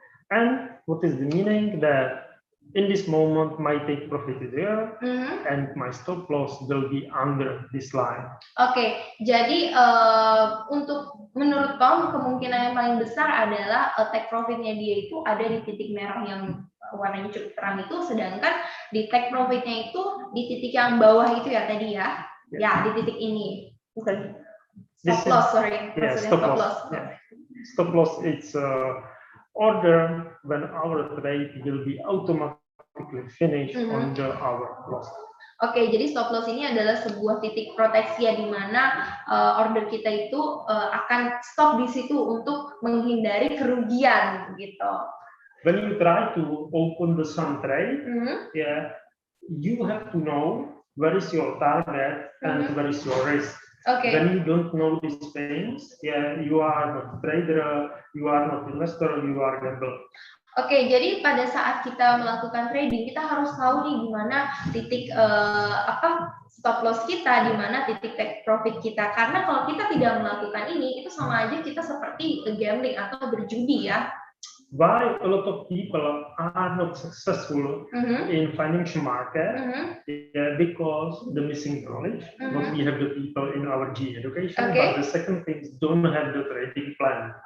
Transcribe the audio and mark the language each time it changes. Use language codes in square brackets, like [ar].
[en] And what is the meaning that in this moment my take profit is there and my stop loss will be under this line. [id] Oke, jadi untuk menurut Tom kemungkinan yang paling besar adalah take profitnya dia itu ada di titik merah yang warnanya cukup terang itu, sedangkan di take profitnya itu di titik yang bawah itu ya tadi ya, ya di titik ini bukan stop loss, sorry, [en] yeah, stop loss. Yeah. Stop loss it's order when our trade will be automatically finished under our loss. [id] Oke, jadi stop loss ini adalah sebuah titik proteksi ya, di mana order kita itu akan stop di situ untuk menghindari kerugian gitu. [en] When you try to open the some trade, yeah, you have to know where is your target and where is your risk. Okay. When you don't know these things, yeah, you are not trader, you are not investor, you are gambler. [id] Oke, jadi pada saat kita melakukan trading, kita harus tahu nih di mana titik stop loss kita, di mana titik take profit kita. Karena kalau kita tidak melakukan ini, itu sama aja kita seperti gambling atau berjudi ya. [en] Why a lot of people are not successful in financial market? Yeah, because the missing knowledge. Not we have the people in our G education, but the second thing is don't have the trading plan.